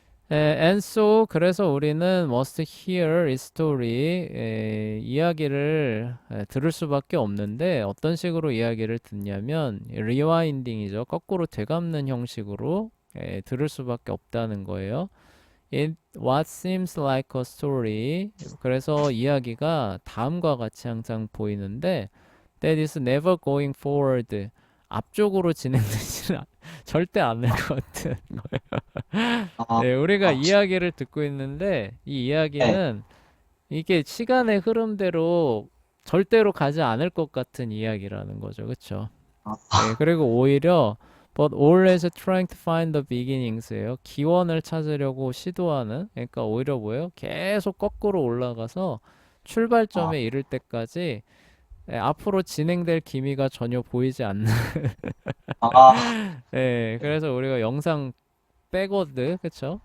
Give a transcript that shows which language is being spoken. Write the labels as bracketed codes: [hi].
[en] and so [ko] 그래서 우리는 [en] must hear [ko] 이 story 이야기를 들을 수밖에 없는데 어떤 식으로 이야기를 듣냐면 리와인딩이죠. 거꾸로 되감는 형식으로 들을 수밖에 없다는 거예요. [en] It what seems like a story. [ko] 그래서 이야기가 다음과 같이 항상 보이는데 [en] that is never going forward. [ko] 앞쪽으로 진행되지는 절대 않을 것 같은 아, 우리가 아, 이야기를 듣고 있는데 이 네. 이야기는 이게 시간의 흐름대로 절대로 가지 않을 것 같은 이야기라는 거죠. 그쵸? 아, 그리고 오히려 [en] but always trying to find the beginnings예요. [ko] 기원을 찾으려고 시도하는. 그러니까 오히려 뭐예요? 계속 거꾸로 올라가서 아, 출발점에 이를 때까지 앞으로 진행될 기미가 전혀 보이지 않는. 아, 그래서 우리가 영상 백워드, 그쵸?